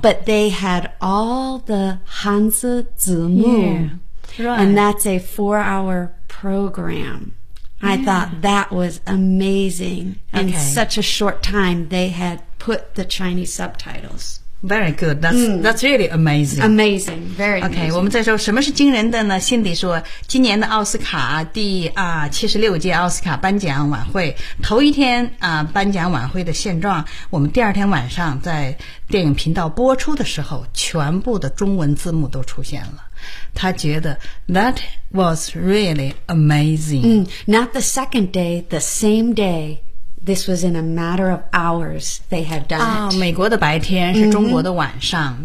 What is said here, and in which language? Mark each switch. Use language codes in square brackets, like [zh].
[en] But they had all the Hanzi Zimu. Yeah, right. And that's a four-hour program. I thought that was amazing. And in such a short time, they had put the Chinese subtitles. Very good. That's really amazing. Amazing. Very good. Okay, [zh] 我们再说什么是惊人的呢？辛迪说，今年的奥斯卡第76届奥斯卡颁奖晚会，头一天颁奖晚会的现状，我们第二天晚上在电影频道播出的时候，全部的中文字幕都出现了。他觉得 [en] that was really amazing. Not the second day, the same day. This was in a matter of hours they had done it. [zh] 美国的白天是中国的晚上、